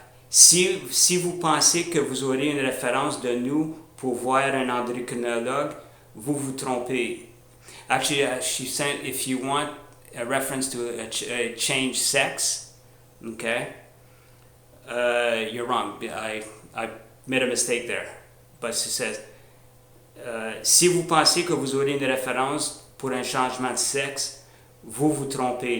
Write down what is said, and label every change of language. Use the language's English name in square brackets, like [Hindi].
[French] Si vous pensez que vous aurez une référence de nous pour voir un endocrinologue, vous vous trompez. [English] Actually, she's saying if you want a reference to a change sex, okay, you're wrong. I made a mistake there. But she says, [French] si vous pensez que vous aurez une référence pour un changement de sexe, vous vous trompez.